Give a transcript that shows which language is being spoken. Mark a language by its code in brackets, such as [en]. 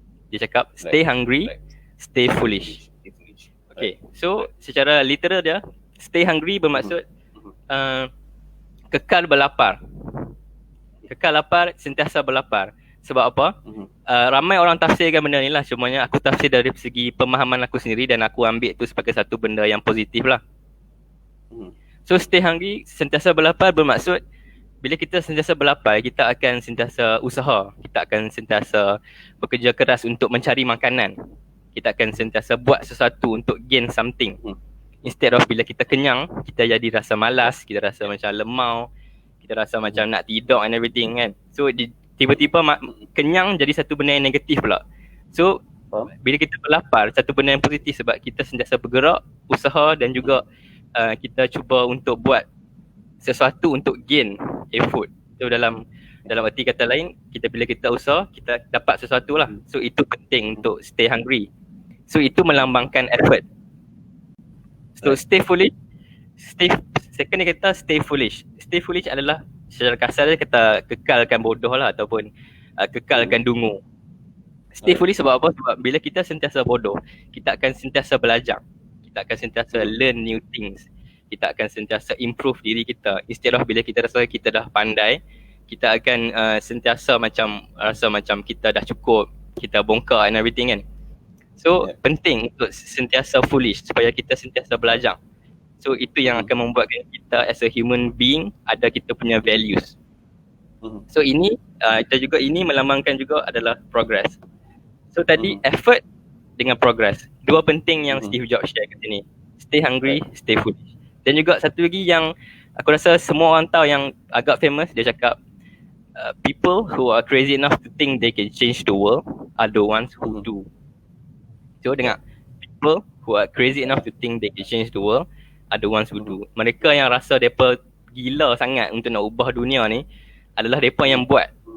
[ms] Dia cakap [en] stay hungry, stay foolish. [ms] Okay, so secara literal dia, stay hungry bermaksud kekal berlapar. Kekal lapar, sentiasa berlapar. Sebab apa? Ramai orang tafsirkan benda ni lah. Cumanya aku tafsir dari segi pemahaman aku sendiri dan aku ambil tu sebagai satu benda yang positif lah. So [en] stay hungry, [ms] sentiasa berlapar bermaksud bila kita sentiasa berlapar, kita akan sentiasa usaha. Kita akan sentiasa bekerja keras untuk mencari makanan. Kita akan sentiasa buat sesuatu untuk [en] gain something. Instead of [ms] bila kita kenyang, kita jadi rasa malas, kita rasa macam lemau, kita rasa macam nak tidur [en] and everything [ms] kan. So tiba-tiba kenyang jadi satu benda yang negatif pula. So bila kita berlapar, satu benda yang positif sebab kita sentiasa bergerak, usaha dan juga kita cuba untuk buat sesuatu untuk [en] gain effort. [ms] So dalam arti kata lain, bila kita usaha, kita dapat sesuatu lah. So itu penting untuk [en] stay hungry. [ms] So itu melambangkan effort. So [en] stay foolish, [ms] second dia kata stay foolish. [en] Stay foolish [ms] adalah secara kasar dia kata kekalkan bodoh lah ataupun kekalkan dungu. Stay foolish sebab apa? Sebab bila kita sentiasa bodoh, kita akan sentiasa belajar. Kita akan sentiasa [en] learn new things. [ms] Kita akan sentiasa improve diri kita. [en] Instead of [ms] bila kita rasa kita dah pandai, kita akan sentiasa rasa macam kita dah cukup, kita bongkar [en] and everything [ms] kan. So penting untuk sentiasa foolish supaya kita sentiasa belajar. So itu yang akan membuatkan kita [en] as a human being [ms] ada kita punya values. So ini ini melambangkan juga adalah progress. So tadi effort dengan progress. Dua penting yang Steve Jobs share kat sini. [en] Stay hungry, stay foolish. [ms] Dan juga satu lagi yang aku rasa semua orang tahu yang agak famous, dia cakap [en] people who are crazy enough to think they can change the world are the ones who do. So [ms] dengar, [en] people who are crazy enough to think they can change the world are the ones who do. [ms] Mereka yang rasa mereka gila sangat untuk nak ubah dunia ni adalah mereka yang buat.